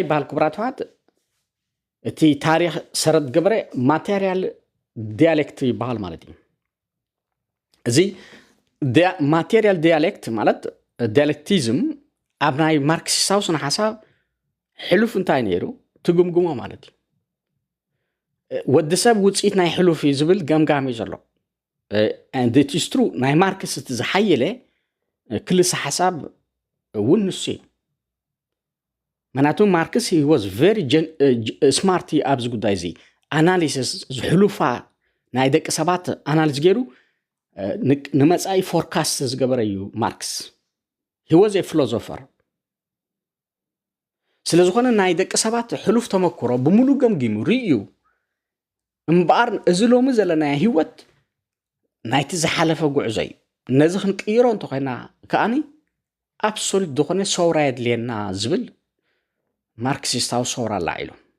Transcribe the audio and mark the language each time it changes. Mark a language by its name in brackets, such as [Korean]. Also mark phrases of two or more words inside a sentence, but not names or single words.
[Tigrinya] ይበሃል ክቡራትዋት እቲ ታሪክ ሰረት ገበረ [English] material dialect [Tigrinya] ይበሃል ማለት እዩ እዚ [English] material dialect [Tigrinya] ማለት ዲያሌክቲዝም ኣብ ናይ ማርክሲስታዊ ስነ ሓሳብ ሕሉፍ እንታይ ነይሩ ትግምግሞ ማለት እዩ ወዲ ሰብ ውፅኢት ናይ ሕሉፍ እዩ ዝብል ገምጋም እዩ ዘሎ [English] and it is true [Tigrinya] ናይ ማርክስ እቲ ዝሓየለ ክልሲ ሓሳብ እውን ንሱ እዩ ምክንያቱ ማርክስ [English] he was very smart [Tigrinya] ኣብዚ ጉዳይ እዚ ኣናሊሲስ ዝሕሉፋ ናይ ደቂ ሰባት ኣናሊዝ ገይሩ ንመጻኢ ፎርካስት ዝገበረ እዩ ማርክስ [English] he was a philosopher [Tigrinya] ስለ ዝኾነ ናይ ደቂ ሰባት ሕሉፍ ተመክሮ ብሙሉ ገምጊሙ ርእዩ እምበኣር እዚ ሎሚ ዘለና ህይወት ናይቲ ዝሓለፈ ጉዕዞ እዩ ነዚ ክንቅይሮ እንተኾይና ከኣኒ ኣብሶሉት ዝኾነ ሰውራ የድልየና ዝብል ማርክሲስታዊ ሰውራ ኣላዒሉ